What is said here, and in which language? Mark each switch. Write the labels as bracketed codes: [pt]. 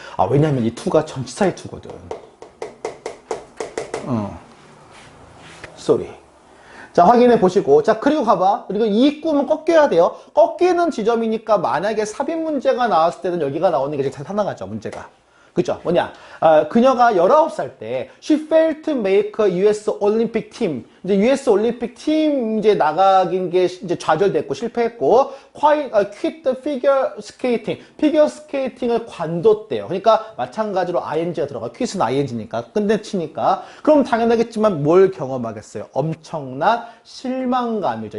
[ko] 왜냐면 이 to가 전치사의 to거든. 소리. 자, 확인해 보시고. 자, 그리고 가봐. 그리고 이 꿈은 꺾여야 돼요. 꺾이는 지점이니까 만약에 삽입 문제가 나왔을 때는 여기가 나오는 게 제일 타당하죠. 문제가. 그죠? 뭐냐? 그녀가 19살 때 [en] she failed to make a US Olympic team. [ko] 이제 US 올림픽 팀 이제 나가긴 게 이제 좌절됐고 실패했고 [en] quit the figure skating. [ko] 피겨 스케이팅을 관뒀대요. 그러니까 마찬가지로 ing가 들어가. quit은 ing니까 끝내치니까. 그럼 당연하겠지만 뭘 경험하겠어요? 엄청난 실망감이죠.